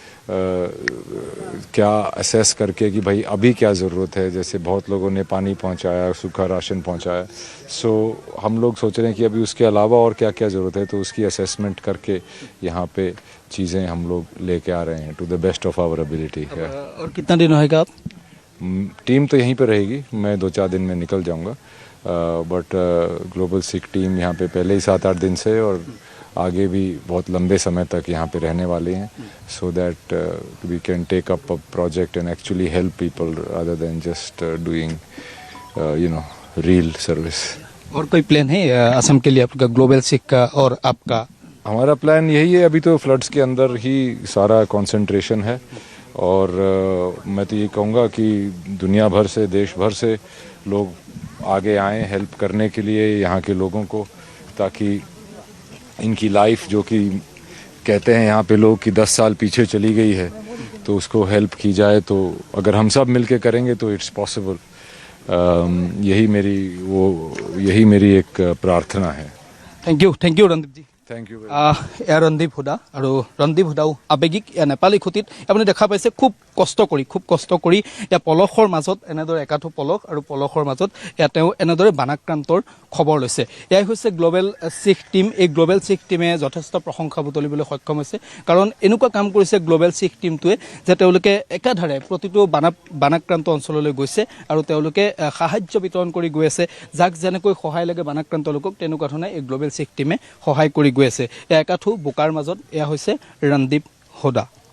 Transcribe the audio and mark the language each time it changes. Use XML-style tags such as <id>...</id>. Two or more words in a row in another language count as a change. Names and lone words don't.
<hi>क्या असेस करके कि भाई अभी क्या ज़रूरत है जैसे बहुत लोगों ने पानी पहुँचाया सूखा राशन पहुँचाया सो हम लोग सोच रहे हैं कि अभी उसके अलावा और क्या क्या ज़रूरत है तो उसकी असेसमेंट करके यहाँ पे चीज़ें हम लोग लेके आ रहे हैं</hi> <en>to the best of our ability.</en> <hi>और कितना दिन रहेगा आप? टीम तो यहीं पर रहेगी मैं 2-4 दिन में निकल जाऊँगा बट ग्लोबल सिक टीम यहाँ पे पहले ही 7-8 दिन से और आगे भी बहुत लंबे समय तक यहाँ पे रहने वाले हैं</hi> <en>so that we can take up a project and actually help people other than just doing real service.</en> <hi>और कोई प्लान है असम के लिए आपका ग्लोबल सिक का और आपका? हमारा प्लान यही है अभी तो फ्लड्स के अंदर ही सारा कंसंट्रेशन है और मैं तो ये कहूँगा कि दुनिया भर से देश भर से लोग आगे आएँ हेल्प करने के लिए यहाँ के लोगों को ताकि इनकी लाइफ जो कि कहते हैं यहाँ पे लोग कि 10 साल पीछे चली गई है तो उसको हेल्प की जाए तो अगर हम सब मिलके करेंगे तो</hi> <en>it's possible</en> <hi>यही मेरी एक प्रार्थना है।</hi> <en>thank you रणदीप जी। thank you.</en> <as>এয়া ৰন্দীপ হুদা আৰু ৰন্দীপ হুদাও আৱেগিক নেপালী খুঁটিত আপুনি দেখা পাইছে খুব কষ্ট কৰি এতিয়া পলসৰ মাজত এনেদৰে একাঠো পলস আৰু পলসৰ মাজত তেওঁ এনেদৰে বানাক্ৰান্তৰ খবৰ লৈছে এয়াই হৈছে গ্লোবেল সিক টিম এই গ্লোবেল সিক টিমে যথেষ্ট প্ৰশংসা বুটলিবলৈ সক্ষম হৈছে কাৰণ এনেকুৱা কাম কৰিছে গ্লোবেল সিক টিমটোৱে যে তেওঁলোকে একাধাৰে প্ৰতিটো বানাক্ৰান্ত অঞ্চললৈ গৈছে আৰু তেওঁলোকে সাহায্য বিতৰণ কৰি গৈ আছে যাক যেনেকৈ সহায় লাগে বানাক্ৰান্ত লোকক তেনেকুৱা ধৰণে এই গ্লোবেল সিক টিমে সহায় কৰি গৈ আছে একাঠো বোকাৰ মাজত এয়া হৈছে ৰণদীপ হুদা</as>